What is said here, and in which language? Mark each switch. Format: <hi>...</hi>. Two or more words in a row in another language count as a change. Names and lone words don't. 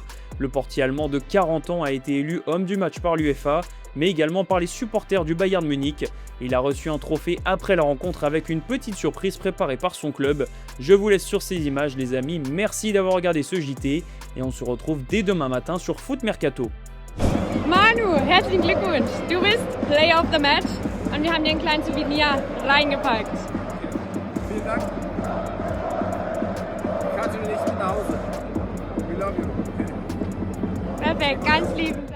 <fr>Le portier allemand de 40 ans a été élu homme du match par l'UEFA, mais également par les supporters du Bayern Munich. Il a reçu un trophée après la rencontre avec une petite surprise préparée par son club. Je vous laisse sur ces images les amis, merci d'avoir regardé ce JT et on se retrouve dès demain matin sur Foot Mercato.</fr> <de>Manu, herzlichen Glückwunsch. Du bist</de> <en>Player of the Match</en> <de>und wir haben dir einen kleinen Souvenir reingepackt. Vielen Dank. Kannst du nicht mit nach Hause.</de> <en>We love you.</en> <de>Perfekt, ganz lieb.</de>